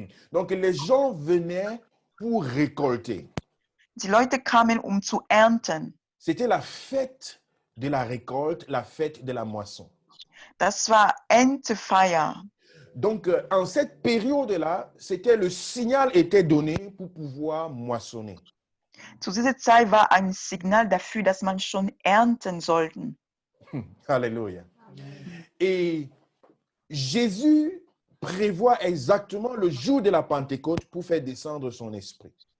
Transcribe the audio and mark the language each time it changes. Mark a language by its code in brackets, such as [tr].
[fr] Donc, les gens venaient pour récolter. [de] Die Leute kamen, zu ernten. [fr] C'était la fête de la récolte, la fête de la moisson. [de] Das war Erntefeier. [fr] Donc, en cette période-là, c'était le signal était donné pour pouvoir moissonner. [de] Zu dieser Zeit war ein Signal dafür, dass man schon ernten sollte. [fr] Alléluia. Et Jésus prévoit exactement le jour de la Pentecôte pour faire descendre son esprit.